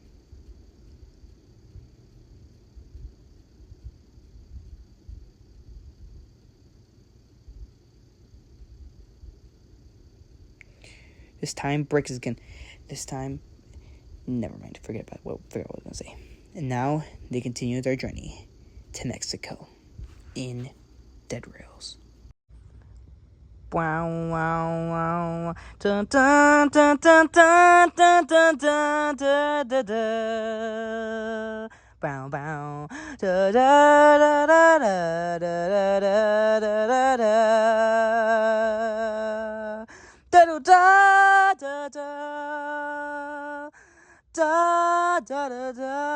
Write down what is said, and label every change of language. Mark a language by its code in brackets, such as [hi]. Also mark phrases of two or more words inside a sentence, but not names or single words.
[en] Never mind, forget what I was going to say. And now they continue their journey to Mexico in Dead Rails. Wow, wow, wow. Dun, dun, dun, dun, dun, dun, dun, dun, da, da, da. Bow, bow. Da, da, da, da, da, da, da, da, da, da. Da, da, da, da. Da, da, da, da.